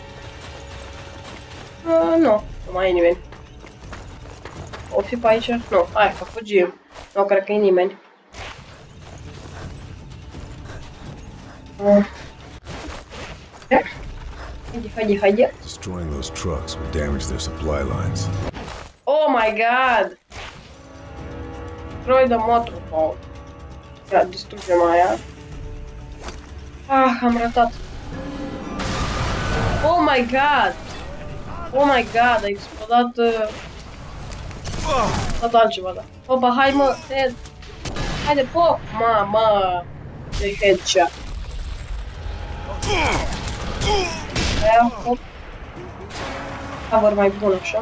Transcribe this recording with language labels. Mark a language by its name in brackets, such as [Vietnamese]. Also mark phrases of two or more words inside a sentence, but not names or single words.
[Romanian] Nu mai e nimeni. O fi pe aici? Nu, hai, că fugim. Nu cred că e nimeni. Haide. [English] Destroying those trucks will damage their supply lines. Oh my god! Destroy the motor phone. [Romanian] Ia, distrugem aia. Am ratat. [English] Oh my god, [Romanian] a explodat... tot altceva, da. Opa, hai mă, head. Haide, pop! Mamă! Ce headshot. Aia, hop. Cover mai bun, așa.